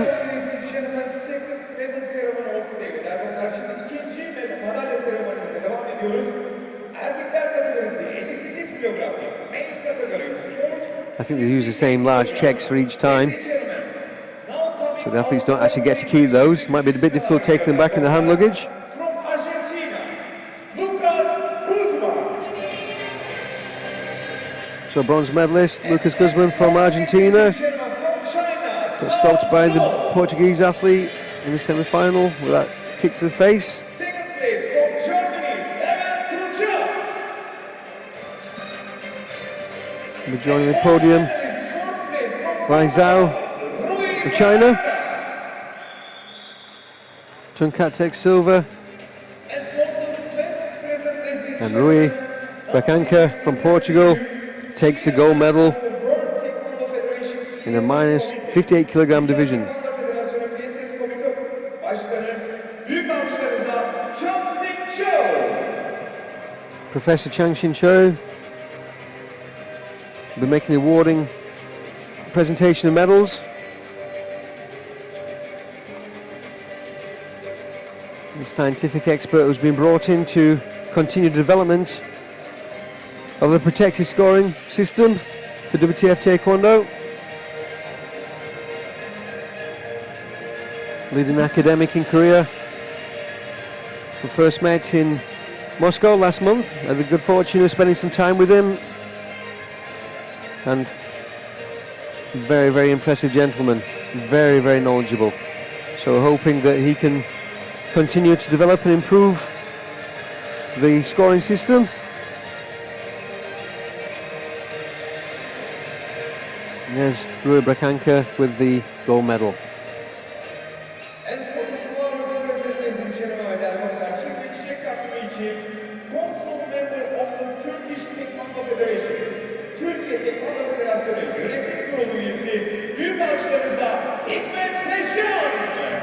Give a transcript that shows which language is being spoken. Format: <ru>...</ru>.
<en>Ladies and gentlemen, second medal ceremony of the day.</en> <tr>Erkekler şimdi ikinci madalya seremonimize devam ediyoruz. Erkekler kategorisi 58 kilogram.</tr> <en>Male category 4. I think they use the same large checks for each time, so the athletes don't actually get to keep those. Might be a bit difficult taking them back in the hand luggage. From Argentina, Lucas Guzman. So bronze medalist Lucas Guzman from Argentina got stopped by the Portuguese athlete in the semi-final with that kick to the face. Second place from Germany, Levent Tunçaz. Joining the podium, Fourth place from Wang Zhao Rui from China. Tunkat takes silver, And for the medals present, ladies and Rui Bracanca from Portugal takes the gold medal the World Taekwondo Federation in the minus 58 kilogram division.</en> <tr>Taekwondo Federasyonu PSS Komite Başkanı büyük alkışlarınızla Chang Sing Cho.</tr> <en>Professor Chang Shin Cho will be making the awarding presentation of medals. The scientific expert who's been brought in to continue development of the protective scoring system for WTF Taekwondo. Leading academic in Korea. We first met in Moscow last month. I had the good fortune of spending some time with him. And very, very impressive gentleman. Very, very knowledgeable. So hoping that he can continue to develop and improve the scoring system. And there's Rui Bracanca with the gold medal. And for the flowers present, ladies and gentlemen,</en> <tr>Erkekler şimdi çiçek takımı için</tr> <en>Council Member of the Turkish Taekwondo Federation,</en> <tr>Türkiye Taekwondo Federasyonu Yönetim Kurulu üyesi büyük alkışlarınızla Hikmet Teşan.</tr>